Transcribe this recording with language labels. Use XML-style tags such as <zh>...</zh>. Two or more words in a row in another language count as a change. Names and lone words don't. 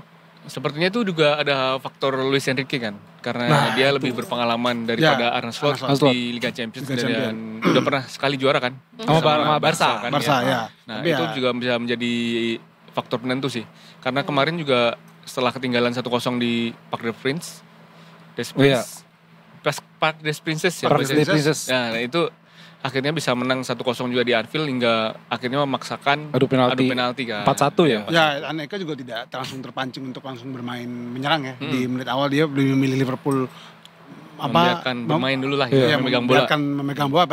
<id>Sepertinya itu juga ada faktor Luis Enrique kan. Karena Nah, dia lebih berpengalaman daripada Ya, Arne Slot Arne Slot. di Liga Champions. Liga Dan udah pernah sekali juara kan. Sama Barca. kan, Barca ya. Nah Tapi itu ya, juga bisa menjadi faktor penentu sih. Karena kemarin juga setelah ketinggalan 1-0 di Parc des Princes, Parc des Princes ya. Parc des Princes. Nah, itu akhirnya bisa menang 1-0 juga di Anfield hingga akhirnya memaksakan adu penalti kan. 4-1 ya. Ya, Anelka juga tidak langsung terpancing untuk langsung bermain menyerang ya. Di menit awal dia lebih memilih Liverpool membiarkan bermain dulu lah ya, memegang bola. Memegang bola.</id>